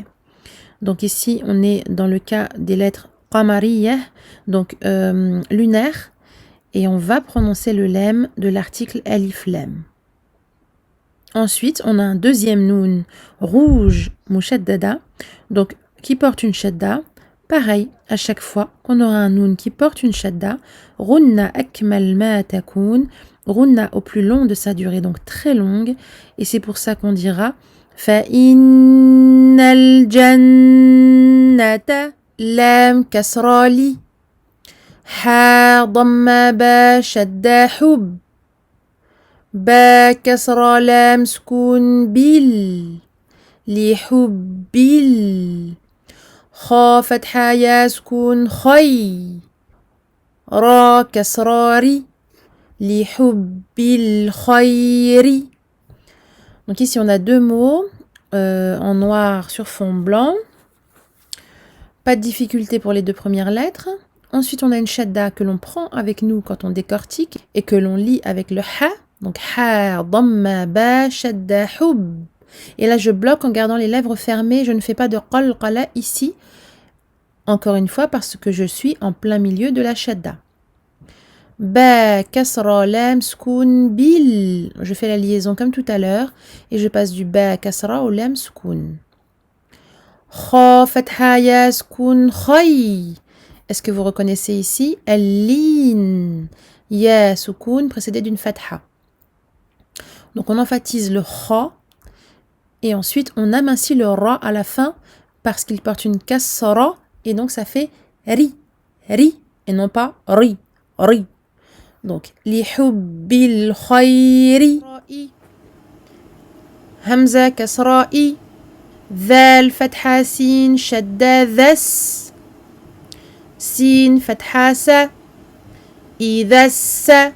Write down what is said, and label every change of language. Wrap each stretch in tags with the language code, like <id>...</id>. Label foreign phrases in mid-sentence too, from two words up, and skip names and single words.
<fr>Donc ici, on est dans le cas des lettres qamariyah, donc lunaire, et on va prononcer le lem de l'article</fr> <ar>ألف لام.</ar> <fr>Ensuite, on a un deuxième noun rouge mushaddada, donc qui porte une shadda. Pareil, à chaque fois qu'on aura un noun qui porte une shadda,</fr> <ar>غنة أكمل ما تكون غنة</ar> <fr>au plus long de sa durée, donc très longue, et c'est pour ça qu'on dira</fr> <ar>فإن الجنة لام كسرة لِ حاء ضمة باء شدة حُب باء كسرة لام سكون بِل لِ حُبِّ خا فتحة يا سكون خي را كسراري لحب الخير.</ar> <fr>Donc ici on a deux mots en noir sur fond blanc. Pas de difficulté pour les deux premières lettres. Ensuite on a une shadda que l'on prend avec nous quand on décortique et que l'on lit avec le ha.</fr> <ar>Donc حاء، ضمة، باء، شدة, hub.</ar> <fr>Et là, je bloque en gardant les lèvres fermées. Je ne fais pas de qalqala ici. Encore une fois, parce que je suis en plein milieu de la shadda.</fr> <ar>باء، كسرة، لام، سكون، بِل.</ar> <fr>Je fais la liaison comme tout à l'heure. Et je passe du</fr> <ar>باء، كسرة</ar> <fr>au</fr> <ar>لام، سكون. خاء، فتحة، ياء، سكون، خَي.</ar> <fr>Est-ce que vous reconnaissez ici al-lin?</fr> <ar>ياء، سكون,</ar> <fr>précédé d'une fatha. Donc on emphatise le kha et ensuite on amincit le ra à la fin parce qu'il porte une kasra et donc ça fait ri, ri et non pas ri, ri.</fr> <ar>Donc لِ حُبِّ الخيرِ همزة كسرة إ ذال فتحة سين شدة ذس سين فتحة س إذا الس</ar>